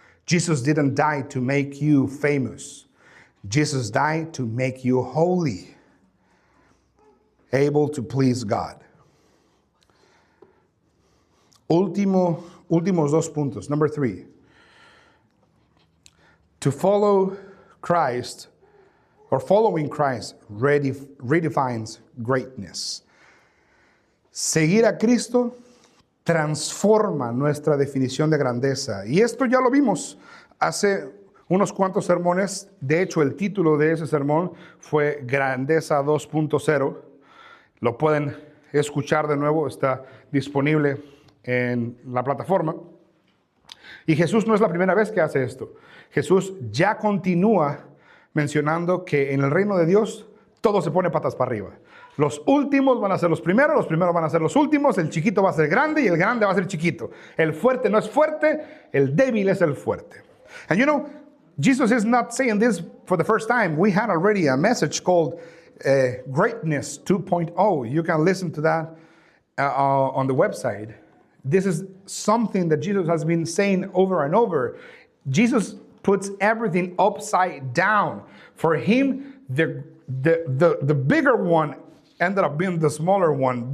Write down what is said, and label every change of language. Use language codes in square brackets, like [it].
[en] Jesus didn't die to make you famous. Jesus died to make you holy, able to please God. [es] Últimos dos puntos. [en] Number 3. To follow Christ, or following Christ, redefines greatness. [es] Seguir a Cristo transforma nuestra definición de grandeza. Y esto ya lo vimos hace unos cuantos sermones. De hecho, el título de ese sermón fue Grandeza 2.0. Lo pueden escuchar de nuevo, está disponible en la plataforma. Y Jesús no es la primera vez que hace esto. Jesús ya continúa mencionando que en el reino de Dios todo se pone patas para arriba. Los últimos van a ser los primeros van a ser los últimos, el chiquito va a ser grande y el grande va a ser chiquito. El fuerte no es fuerte, el débil es el fuerte. [en] And you know, Jesus is not saying this for the first time. We had already a message called Greatness 2.0. You can listen to that on the website. This is something that Jesus has been saying over and over. Jesus puts everything upside down. For him, the bigger one ended up being the smaller one.